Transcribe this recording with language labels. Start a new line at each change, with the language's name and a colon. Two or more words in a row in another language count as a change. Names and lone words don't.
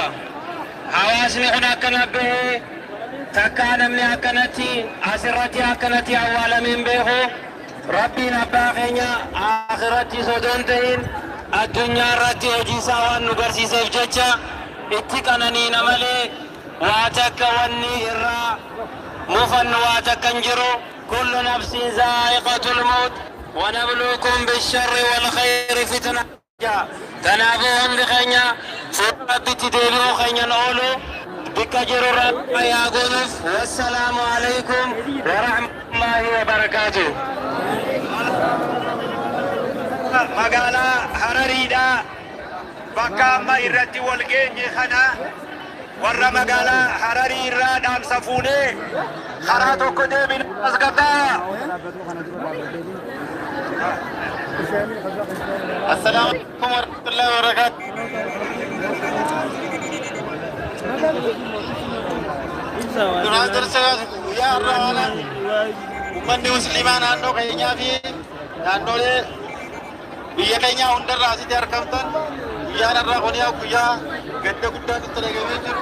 Oromo: Hawaasni kun akkana bahee takkaa namni akkanatti asirratti akkanatti awwaalameen beeku rabbiin abbaa keenya akhiratti sodoon ta'in addunyaa irratti hojii isaa waan nu barsiiseef jecha itti qananiina malee waa takka wanni irraa mufannu waa takka hin jiru.
Arabic: كل نفس ذائقة الموت ونبلوكم بالشر والخير فتنة.
Oromo: Kanaafuu hundi keenya fuula rabbitti deebi'uu keenyan oolu bikka jiru rabbi yaa goonuuf.
Arabic: والسلام عليكم ورحمة الله وبركاته.
Oromo: Magaalaa Harariidha bakka amma irratti wal geenye kana warra magaalaa Hararii irraa dhaamsa fuunee karaa tokko deebina as gabbaa.
Arabic: السلام عليكم ورحمة الله وبركاته.
Oromo: Duraan dursa guyyaa har'aa haala uummanni musliimaa naannoo keenyaa fi naannolee biyya keenya hundarraa asitti argamtan guyyaan har'aa kun guyyaa gadda guddaa nutti dhagamee jiru.